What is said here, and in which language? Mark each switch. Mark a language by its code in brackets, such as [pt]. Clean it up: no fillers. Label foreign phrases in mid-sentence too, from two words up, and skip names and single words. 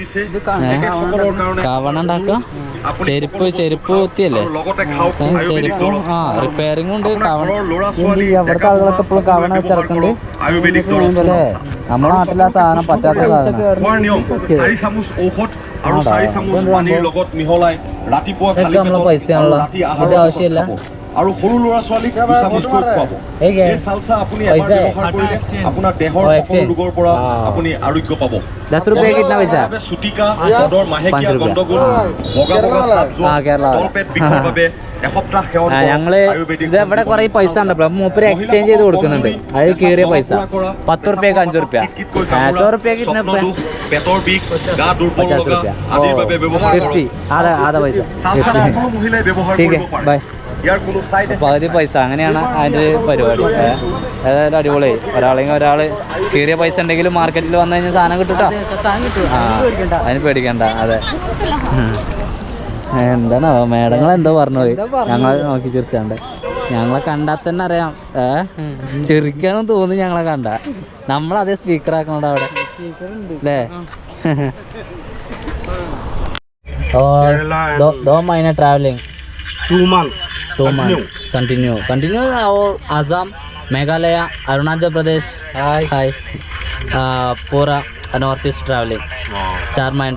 [ml] കവണ ഉണ്ടാക്കുക, ചെരുപ്പ് കുത്തിയല്ലേ, ചെരുപ്പ് റിപ്പയറിംഗും ഉണ്ട്. അവിടുത്തെ ആളുകളൊക്കെ എപ്പോഴും കവണ വെച്ചിറക്കുന്നുണ്ട് അല്ലേ. നമ്മുടെ നാട്ടിലെ ആ സാധനം പറ്റാത്ത സാധനം. നമ്മളെ പൈസയാണല്ലോ, അതിന്റെ ആവശ്യമില്ല. [as] আৰু সৰু ল'ৰা ছোৱালীক দুচামুচকৈ খুৱাব। এই চালচা আপুনি এবাৰ ব্যৱহাৰ কৰিলে আপোনাৰ দেহৰ সকলো ৰোগৰ পৰা আপুনি আৰোগ্য পাব। [hi] 10 रुपए कितना पैसा? [as] চুটিকা, পদৰ মাহেকীয়া গণ্ডগোল, বগা চাপ যোৱা, তলপেট বিষৰ বাবে এসপ্তাহ সেৱন কৰা আয়ুৰ্বেদিক। [ml] ഇവിടെ കുറെ പൈസ ഉണ്ട്, മൂപ്പര് എക്സ്ചേഞ്ച് ചെയ്ത് കൊടുക്കുന്നുണ്ട്. അത് കീറിയ പൈസ [hi] 10 रुपए 5 रुपया 100 रुपये कितने? [as] পেটৰ বিষ, গা দুৰ্বল লগা আদিৰ বাবে ব্যৱহাৰ কৰক। [hi] 50 आधा पैसा। [as] সকলো মহিলাই ব্যৱহাৰ কৰিব পাৰে। [en] ബൈ। [as] ইয়াৰ কোনো সাইড [ml] പകുതി പൈസ, അങ്ങനെയാണ് അതിൻ്റെ പരിപാടി. ഏതായാലും അടിപൊളി. ഒരാളെങ്കിൽ ഒരാൾ കീറിയ പൈസ ഉണ്ടെങ്കിലും മാർക്കറ്റിൽ വന്നു കഴിഞ്ഞാൽ സാധനം കിട്ടും കേട്ടോ. അതിന് പേടിക്കണ്ട. അതെ, എന്താണ് മേഡങ്ങൾ എന്തോ പറഞ്ഞു പോയി. ഞങ്ങളെ നോക്കി ചിരിച്ചാണ്ട് ഞങ്ങളെ കണ്ടാൽ തന്നെ അറിയാം. ചിരിക്കാനും തോന്നി ഞങ്ങളെ കണ്ട. നമ്മളതേ സ്പീക്കർ ആക്കണോണ്ട് അവിടെ അല്ലേ? [hi] दो महीने ट्रैवलिंग [en] 2 months. [hi] 2 [en] months continue [hi] आसाम, मेघालय, अरुणाचल प्रदेश, हाय पूरा नॉर्थ ईस्ट ट्रैवलिंग 4 महीने.